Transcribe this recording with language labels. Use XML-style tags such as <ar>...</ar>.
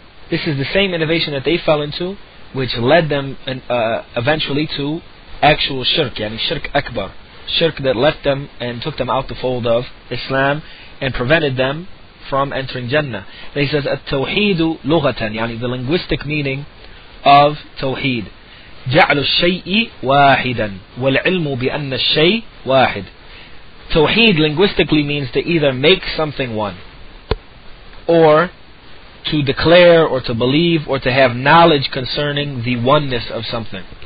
<en>This is the same innovation that they fell into, which led them eventually to actual shirk, yani shirk akbar, shirk that left them and took them out the fold of Islam and prevented them from entering Jannah. And he says, at-tawheedu lughatan, yani the linguistic meaning of tawheed.</en> <ar>جعل الشيء واحدا والعلم بأن الشيء واحد.</ar> <en>Tawheed linguistically means to either make something one, or to declare or to believe or to have knowledge concerning the oneness of something.</en>